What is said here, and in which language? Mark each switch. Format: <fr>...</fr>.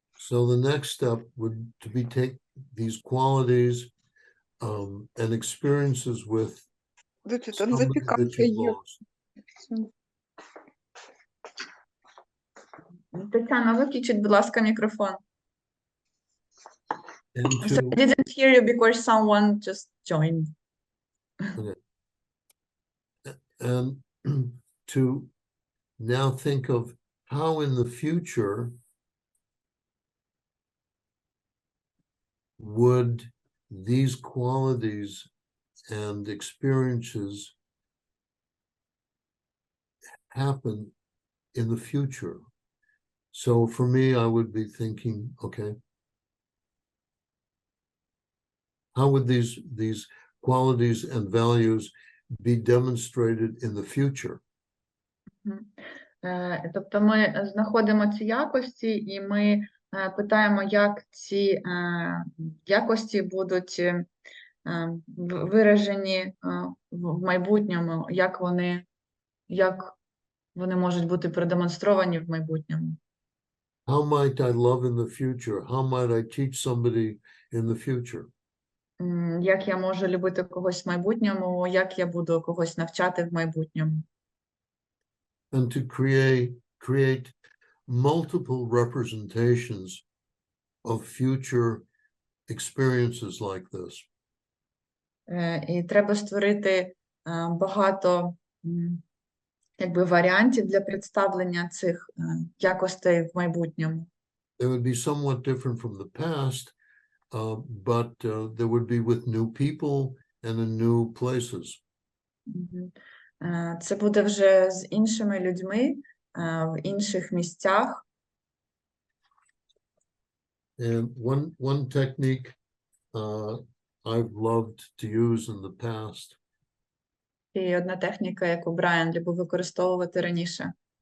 <en>So the next step would to be take these qualities and experiences with somebody that you lost.</en> <uk>Тетяна, виключіть, будь ласка, мікрофон.</uk> <en>And So I didn't hear you because someone just joined. okay. And to now think of how in the future would these qualities and experiences happen in the future. So for me, I would be thinking, okay, how would these qualities and values be demonstrated in the future?</en> <uk>Тобто ми знаходимо ці якості і ми питаємо, як ці якості будуть виражені в майбутньому, як вони можуть бути продемонстровані в майбутньому.</uk> <en>How might I love in the future? How might I teach somebody in the future?</en> <uk>Як я можу любити когось в майбутньому, як я буду когось навчати в майбутньому.</uk> <en>And to create multiple representations of future experiences like this.</en> <uk>І треба створити багато варіантів для представлення цих якостей в майбутньому.</uk> <en>They would be somewhat different from the past, but they would be with new people and in new places.</en> <uk>Це буде вже з іншими людьми в інших місцях.</uk> <en>And one technique I've loved to use in the past</en> <uk>І одна техніка, яку Брайан любив використовувати раніше,</uk>